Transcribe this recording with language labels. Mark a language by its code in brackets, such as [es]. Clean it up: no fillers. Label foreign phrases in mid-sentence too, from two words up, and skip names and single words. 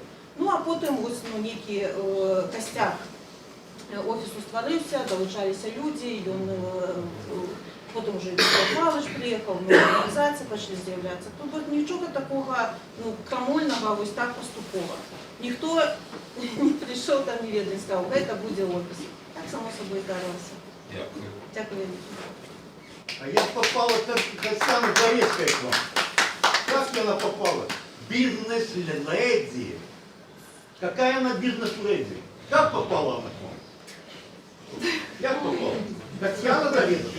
[be] Ну, а потым нейкі касцяк офісу стварыўся, далучаліся людзі, потым уже Павлович прыехаў, арганізацыі пачалі з'яўляцца. Тут нічога такога крамольнага вось так паступова. Ніхто не прыйшоў там, не ведае, сказаў, гэта будзе офіс. Так [ru] само собой [be] здарылася. Дякую. Дякую. [ru] А я попала так самая Зарецкая к вам. Как она попала? Бизнес-леди. Какая она бизнес-леди? Как попала она к вам? Как попала? Татьяна Зарецкая.